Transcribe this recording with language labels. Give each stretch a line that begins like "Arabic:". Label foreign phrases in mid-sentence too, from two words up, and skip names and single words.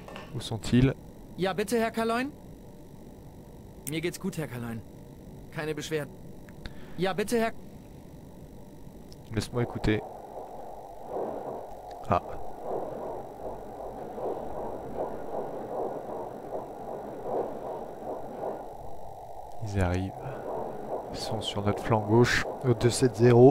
French: Où sont-ils?
German: Ja, bitte, Herr Kaloin? Mir geht's gut, Herr Kaloin. Keine Beschwerden. Ja, bitte, Herr...
French: Laisse-moi écouter. Ah. Ils arrivent. Ils sont sur notre flanc gauche, au 270.